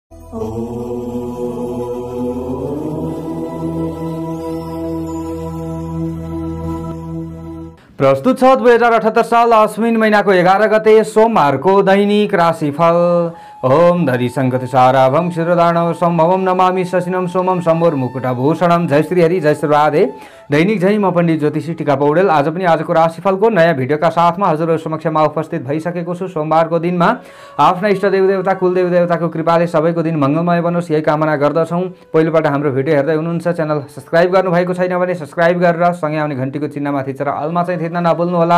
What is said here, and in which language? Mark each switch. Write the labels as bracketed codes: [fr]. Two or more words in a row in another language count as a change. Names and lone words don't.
[ne] प्रस्तुत छ 2078 साल अश्विन महिनाको 11 गते सोमबारको दैनिक राशिफल। [sa] ओम धरी संगति साराभम शिरोधारणव सम्भवम नमामि शशिनम सोमम सम्भोर मुकुटभूषणम। [ne] जय श्री हरि, जय श्री राधे। दैनिक जय म पण्डित ज्योतिषी टीका पौडेल आज पनि आजको राशिफलको नयाँ भिडियोका साथमा हजुरहरु समक्षमा उपस्थित भइसकेको छु। सोमबारको दिनमा आफ्ना इष्ट देवदेवता कुलदेवी देवताको कृपाले सबैको दिन मङ्गलमय बनोस् यही कामना गर्दछौँ। पहिलोपल्ट हाम्रो भिडियो हेर्दै हुनुहुन्छ, [en] channel subscribe [ne] गर्नुभएको छैन भने सब्स्क्राइब गरेर सँगै आउने घण्टीको चिन्हमा थिचेर अलमा चाहिँ थिच्न नभुल्नु होला।